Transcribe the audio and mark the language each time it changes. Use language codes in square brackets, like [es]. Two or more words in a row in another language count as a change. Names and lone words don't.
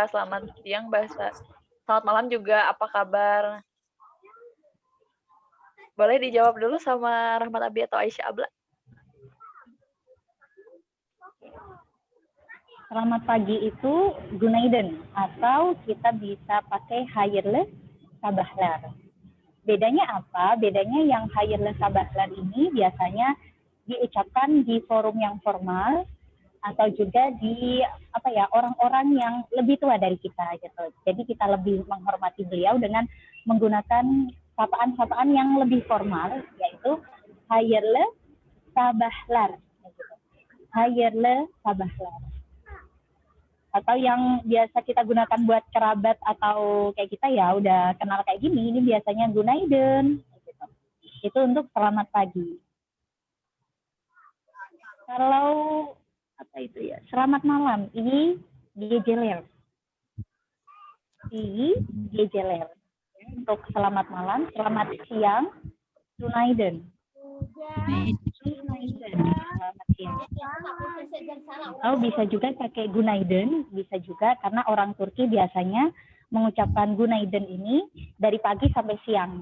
[id] Selamat siang selamat malam juga apa kabar? Boleh dijawab dulu sama Rahmat Abi atau Aisyah Abla? Selamat pagi itu Gunaiden atau kita bisa pakai [tr] hayırlı sabahlar. [id] Bedanya apa? Bedanya yang [tr] hayırlı sabahlar [id] ini biasanya diucapkan di forum yang formal atau juga di orang-orang yang lebih tua dari kita gitu. Jadi kita lebih menghormati beliau dengan menggunakan sapaan-sapaan yang lebih formal, yaitu [tr] hayırlı sabahlar. Hayırlı sabahlar. [id] Atau yang biasa kita gunakan buat kerabat atau kayak kita ya udah kenal kayak gini, ini biasanya Gunaiden gitu. Itu untuk selamat pagi. Kalau apa itu ya, selamat malam, [tr] iyi geceler. Iyi geceler. [id] Untuk selamat malam, selamat siang, Gunaiden. Oh, bisa juga pakai Gunaiden, bisa juga karena orang Turki biasanya mengucapkan Gunaiden ini dari pagi sampai siang.